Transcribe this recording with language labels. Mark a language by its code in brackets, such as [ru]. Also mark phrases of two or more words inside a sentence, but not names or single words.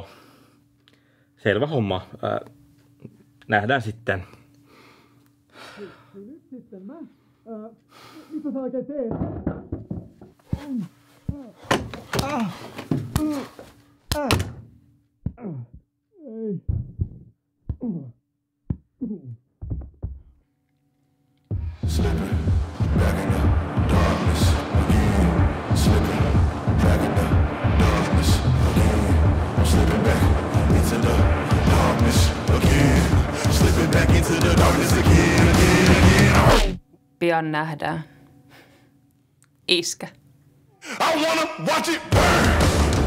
[fi] Selvä homma. Nähdään sitten. Nyt sitten mitä sä oikein teet? Ei. [en] Slipping back in the darkness again. Slipping back in the darkness again. I'm slipping back into the darkness again. Slipping back into the darkness again. [fi] Pian nähdään. Iskä. [en] I wanna watch it burn.